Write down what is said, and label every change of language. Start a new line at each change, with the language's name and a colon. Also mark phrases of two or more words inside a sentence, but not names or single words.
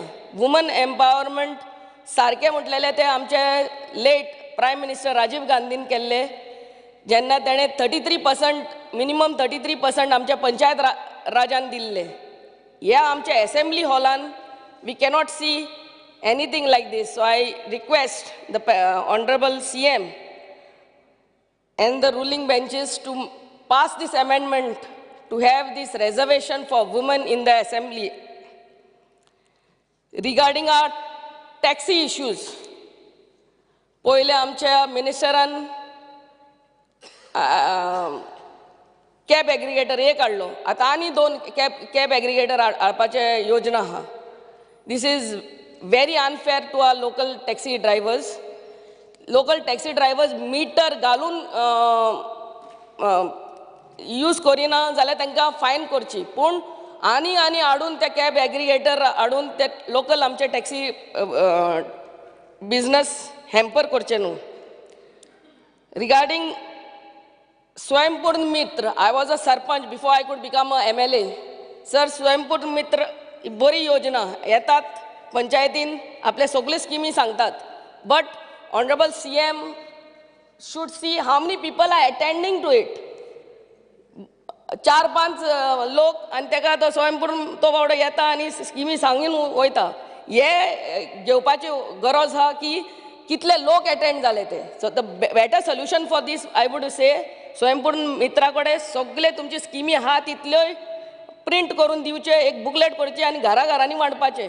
Konkani: वुमन एम्पावरमेंट सारकें म्हटलेले ते आमचे
English: late Prime Minister
Konkani: राजीव गांधीन केल्ले जेन्ना तेणें 33% मिनिमम 33% आमच्या पंचायत राजान दिल्ले. ह्या आमच्या असेंब्ली हॉलान
English: we cannot see anything like this. So I request the Honourable CM and the ruling benches to pass this amendment to have this reservation for women in the assembly. Regarding our taxi issues,
Konkani: पहिले आमच्या मिनिस्टरान
English: cab aggregator
Konkani: एक हाडलो. आतां आनी 2
English: cab aggregator
Konkani: हाडपाचे योजना आहा.
English: This is very unfair to our local taxi drivers. Local taxi drivers
Konkani: meter घालून यूज करिना जाल्यार तांकां फायन करची. पूण आनी हाडून ते
English: cab aggregator
Konkani: हाडून ते लोकल आमचे
English: taxi business
Konkani: हॅम्पर करचे न्हू.
English: रिगार्डिंग स्वयंपूर्ण मित्र, I was a sarpanch before I could become a MLA.
Konkani: सर स्वयंपूर्ण मित्र बरी योजना येतात पंचायतीन आपले सगळे स्किमी सांगतात.
English: But Honourable CM should see how many people are attending to it.
Konkani: 4-5 लोक आनी तेका तो स्वयंपूर्ण तो बावडो येता आनी स्किमी सांगून वयता. हे घेवपाची गरज आहा की कितले लोक अटेंड जाले ते.
English: So the better solution for this I would say
Konkani: स्वयंपूर्ण मित्रा कडेन सगळे तुमची स्किमी आहा तितल्योय प्रिंट करून दिवचे, एक बुकलेट करची आनी घरांनी वांटपाचे.